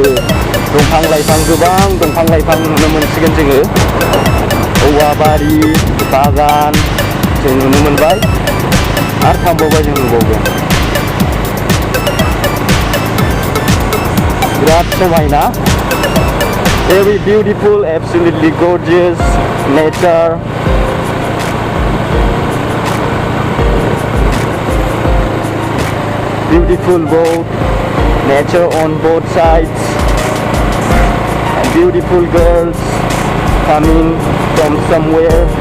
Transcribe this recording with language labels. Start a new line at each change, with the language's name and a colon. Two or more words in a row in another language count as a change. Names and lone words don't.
Bodo: दंफां लाइफां, गोबां दंफां लाइफां नुनो मोनसिगोन जोङो। औवा बारि, बागान जों नुनो मोनबाय, आरो थांबावबाय जों नुबावगोन। बिराद समायना,
English: very beautiful, absolutely gorgeous nature। beautiful boat, nature on both sides, and beautiful girls coming from somewhere.